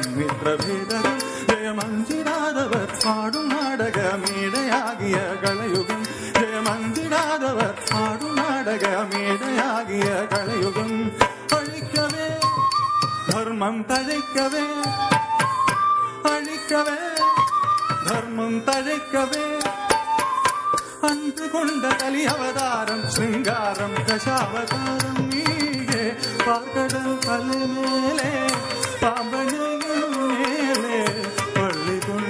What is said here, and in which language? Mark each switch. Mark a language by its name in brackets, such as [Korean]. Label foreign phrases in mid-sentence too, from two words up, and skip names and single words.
[Malayalam] മിത്രഭേദകം ജയമഞ്ചിടാതവർ പാടും നാടകമേടയാകിയ കളയുഗം ജയമഞ്ചിടാതവർ പാടും നാടകമേടയാകിയ കളയുഗം അഴിക്കവേ ധർമ്മം തഴയ്ക്കവേ അഴിക്കവേ ധർമ്മം തഴയ്ക്കവേ [Tamil] അன்று கொண்ட கலி அவதாரம் சிங்காரம் தசாவதாரம் நீயே பார்க்கடல் கலை மேலே பாம்பனையும் மேலே பள்ளி கொண்ட